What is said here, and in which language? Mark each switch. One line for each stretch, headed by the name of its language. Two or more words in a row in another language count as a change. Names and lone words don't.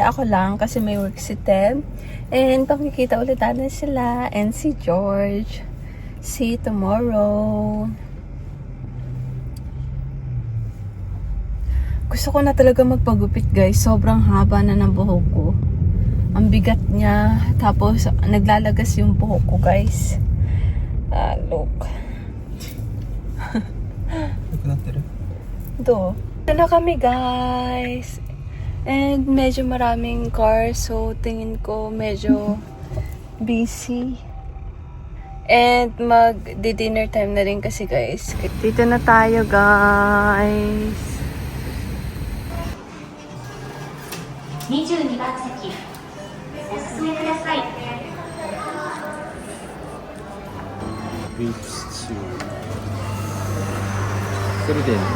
Filipino: Ako lang kasi may work si Tem. And pakikita ulit natin sila.
English: And si George. See you tomorrow.
Filipino: Gusto ko na talaga magpagupit guys. Sobrang haba na ng buhok ko. Ang bigat niya. Tapos naglalagas yung buhok ko guys.
English: Look.
Japanese: 良くなってる Do.
Filipino: Ito na kami guys. And medyo maraming cars. So tingin ko medyo busy. And mag-
English: dinner time
Filipino: na rin kasi guys. Dito na tayo guys.
Japanese: 22 番席お進めください。
English: Beef stew それで